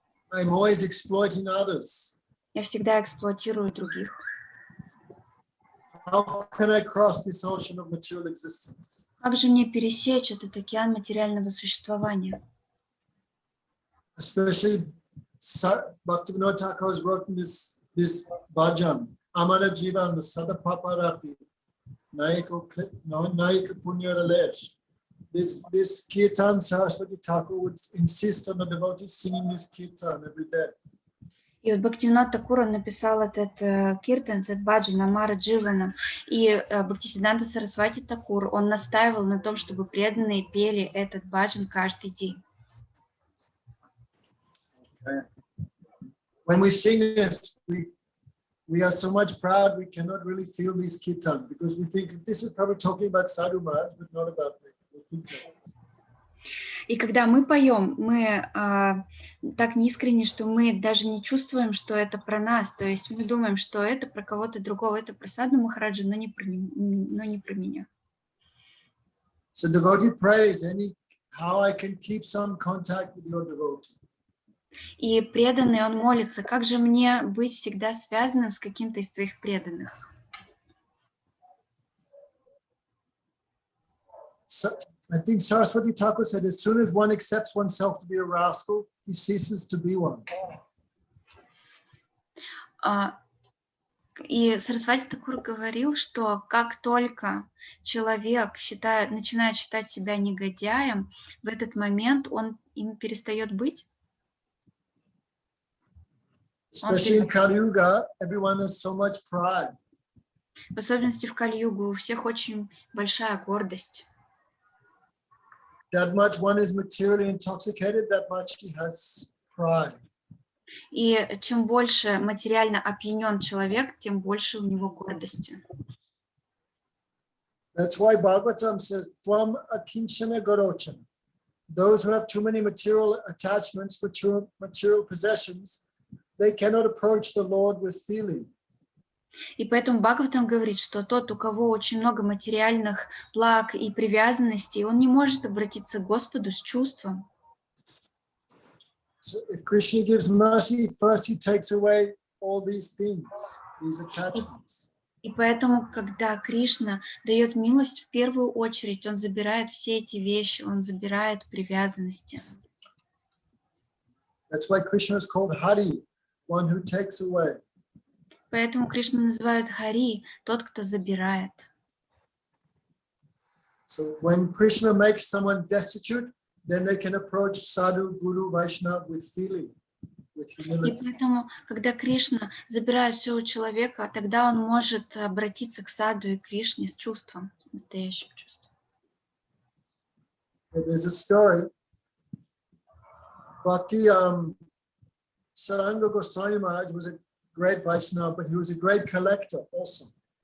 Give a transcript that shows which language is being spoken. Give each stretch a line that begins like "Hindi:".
English: I'm always exploiting others.
Russian: Я всегда эксплуатирую других.
English: How can I cross this ocean of material existence?"
Russian: Как же мне пересечь этот океан материального существования?
English: Especially Bhaktivinoda Thakur has written this bhajan, Amara Jivan, the Sada Paparati, Naika Punya Ralesh. This kirtan, Saraswati Thakur would insist on the devotees singing this kirtan every day.
Russian: И вот Бхактивинод Такур, он написал этот киртан, этот баджан Амара Дживанам, и Бхактисиддханта Сарасвати Такур, он настаивал на том, чтобы преданные пели этот баджан каждый день.
English: Okay. When we sing this, we are so much proud we cannot really feel this kirtan because we think this is probably talking about Sadhu Maharaj, but not about me. We think like this.
Russian: И когда мы поем, мы так неискренне, что мы даже не чувствуем, что это про нас. То есть мы думаем, что это про кого-то другого, это про Саду Махараджа, но не про меня.
English: So devotee prays, how I can keep some contact with your devotee.
Russian: И преданный, он молится: как же мне быть всегда связанным с каким-то из твоих преданных?
English: So, I think Saraswati Thakur said, as soon as one accepts oneself to be a rascal, he ceases to be one.
Russian: И Сарасвати Такур говорил, что как только человек начинает считать себя негодяем, в этот момент он им перестает быть.
English: Especially in Kali Yuga, everyone has so much pride.
Russian: В особенности в Кали-югу у всех очень большая гордость.
English: That much one is materially intoxicated, that much he has pride.
Russian: И чем больше материально опьянен человек, тем больше у него гордости.
English: That's why Bhagavatam says,
Sanskrit: Tvam akinchana garochana.
English: Those who have too many material attachments, material possessions, they cannot approach the Lord with feeling.
Russian: И поэтому Бхагаватам говорит, что тот, у кого очень много материальных благ и привязанностей, он не может обратиться к Господу с чувством.
English: So if Krishna gives mercy, first he takes away all these things, these attachments.
Russian: И поэтому, когда Кришна дает милость, в первую очередь он забирает все эти вещи, он забирает привязанности.
English: That's why Krishna is called Hari, one who takes away.
Russian: Поэтому Кришну называют Хари, тот, кто забирает.
English: So when Krishna makes someone destitute, then they can approach Sadhu, Guru, Vaishnava with feeling, with
Russian: И
English: humility.
Russian: поэтому, когда Кришна забирает все у человека, тогда он может обратиться к Саду и Кришне с чувством, с настоящим чувством.
English: There's a story. Bhakti Saranga Goswami Maharaj was a great Vaishnava, but he was a great collector also.